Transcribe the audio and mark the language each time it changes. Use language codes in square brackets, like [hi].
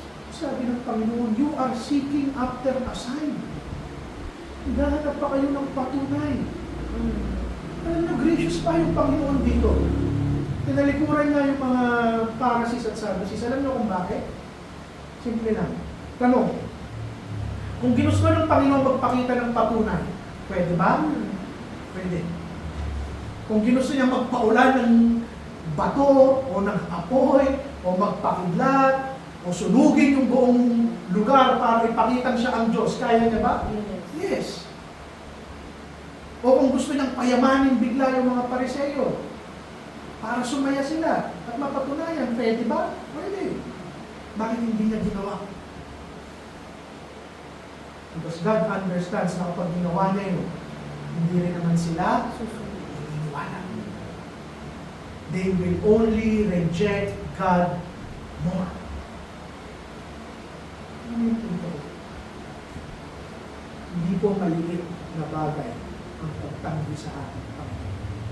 [tl] Sabi ng Panginoon, [en] you are seeking after a sign. [tl] Hinahanap pa kayo ng patunay. Alam na, gracious pa yung Panginoon dito. Tinalikuran nga yung mga Pharisees at Sadducees. Alam niyo kung bakit? Simple lang. Tanong, kung ginusto ng Panginoon magpakita ng patunay, pwede ba? Pwede. Kung ginusto niya magpaulan ng bato o ng apoy o magpakidlat o sunugin yung buong lugar para ipakita siya ang Diyos, kaya niya ba? Yes. O kung gusto niyang payamanin bigla yung mga Pariseo para sumaya sila at mapatunayan, pwede ba? Pwede. Bakit hindi niya ginawa? [en] Because God understands [tl] na kapag ginawa niya yun, hindi rin naman sila iniwala. [en] They will only reject God more. [tl] Ano yung punto? Hindi po maliit na bagay ang pagtanggi sa ating Panginoon.